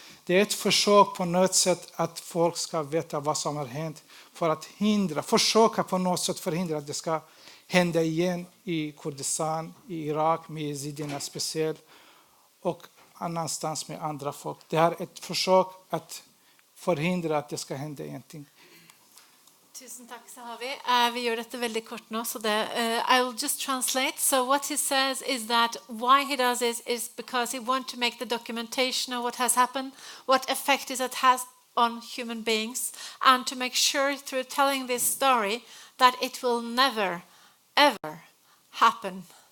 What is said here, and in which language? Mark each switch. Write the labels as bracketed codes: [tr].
[sv] Det är ett försök på något sätt att folk ska veta vad som har hänt för att försöka på något sätt förhindra att det ska hända igen i Kurdistan, i Irak med jezidierna speciellt och annanstans med andra folk. Det är ett försök att förhindra att det ska hända någonting. [no] Tusen takk, Sahavi. Vi gjør dette veldig kort nå, så [en] I will just translate. So what he says is that why he does this is because he wants to make the documentation of what has happened, what effect it has on human beings, and to make sure through telling this story that it will never, ever happen